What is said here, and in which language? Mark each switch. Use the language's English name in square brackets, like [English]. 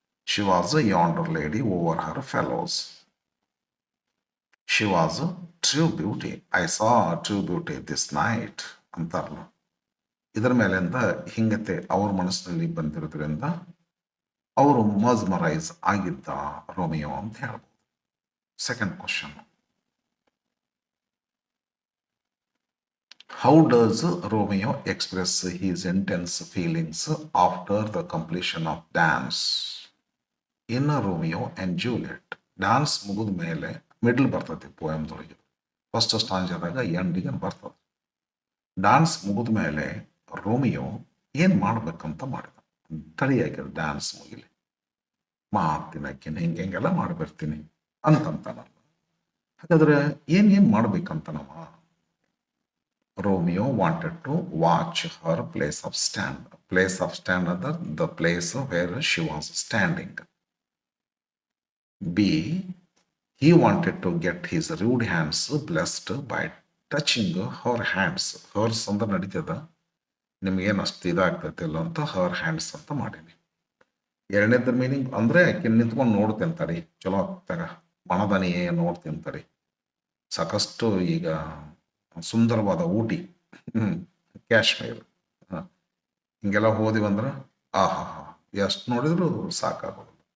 [English] She was a yonder lady over her fellows. She was a true beauty. I saw a true beauty this night [Kannada] ಅಂತಾರಲ್ಲ. ಇದರ ಮೇಲಿಂದ ಹಿಂಗತೆ ಅವ್ರ ಮನಸ್ಸಿನಲ್ಲಿ ಬಂದಿರೋದ್ರಿಂದ ಅವರು ಮಸ್ಮರೈಸ್ ಆಗಿದ್ದ ರೋಮಿಯೋ ಅಂತ ಹೇಳ್ಬೋದು. [English] Second question, how does Romeo express his intense feelings after the completion of dance in Romeo and Juliet? [Kannada] Dance ಮುಗಿದ ಮೇಲೆ ಮಿಡ್ಲ್ ಬರ್ತದೆ ಪೋಯಮ್ದೊಳಗೆ, ಫಸ್ಟ್ ಸ್ಟಾಂಜಾದಾಗ ಎಂಡಿಗೆ ಬರ್ತದೆ. ಡ್ಯಾನ್ಸ್ ಮುಗಿದ ಮೇಲೆ ರೋಮಿಯೋ ಏನು ಮಾಡ್ಬೇಕಂತ ಮಾಡಿದ, ತಡಿಯಾಕಿದ ಡ್ಯಾನ್ಸ್ ಮುಗಿಲಿ, ಮಾಡ್ತೀನಿ ಹಿಂಗೆಲ್ಲ ಮಾಡಿಬಿಡ್ತೀನಿ ಅಂತಂತಾನಲ್ಲ. ಹಾಗಾದ್ರೆ ಏನೇನು ಮಾಡ್ಬೇಕಂತ ನಮ್ಮ [English] Romeo wanted to watch her place of stand. Place of stand other the place where she was standing. B. He wanted to get his rude hands blessed by touching her hands. [Kannada] Hers ಅಂದ್ರೆ ನಡೀತದ, ನಿಮ್ಗೇನು ಅಷ್ಟು ಇದಾಗ್ತೈತಿಲ್ಲ ಅಂತ [English] her hands [Kannada] ಅಂತ ಮಾಡೀನಿ. ಎರಡನೇದ್ರ meaning ಅಂದ್ರೆ ಆಕೆ ನಿಂತ್ಕೊಂಡು ನೋಡ್ತೇನೆ ತಡಿ, ಚಲೋ ಆಗ್ತಾಗ ಮನದನಿ ನೋಡ್ತೀನಿ ತಡಿ. ಸಾಕಷ್ಟು ಈಗ ಸುಂದರವಾದ ಊಟಿ, ಕಾಶ್ಮೀರ, ಹಿಂಗೆಲ್ಲ ಹೋದಿವಂದ್ರೆ ಆಹಾ ಎಷ್ಟು ನೋಡಿದ್ರು ಸಾಕಾಗೋದು.